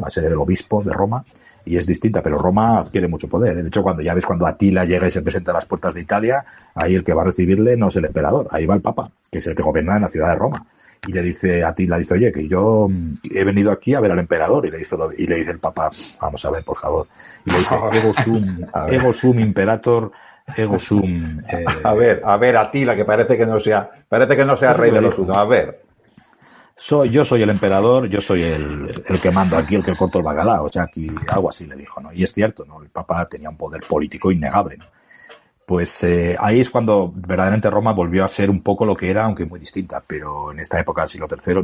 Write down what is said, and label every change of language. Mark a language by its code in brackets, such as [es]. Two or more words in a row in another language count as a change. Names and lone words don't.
[es] La sede del obispo de Roma, y es distinta, pero Roma adquiere mucho poder. De hecho, cuando Atila llega y se presenta a las puertas de Italia, ahí el que va a recibirle no es el emperador, ahí va el papa, que es el que gobierna en la ciudad de Roma. Y le dice Atila, oye, que yo he venido aquí a ver al emperador, y le dice el papa, vamos a ver, por favor. Y le dice, [la] ego sum imperator, ego sum. [es] A ver, Atila, que parece que no sea rey de los unos. A ver. Yo soy el emperador, yo soy el que manda aquí, el que corto el bacalao. O sea, aquí algo así le dijo, ¿no? Y es cierto, ¿no? El Papa tenía un poder político innegable, ¿no? Pues ahí es cuando verdaderamente Roma volvió a ser un poco lo que era, aunque muy distinta, pero en esta época del siglo III.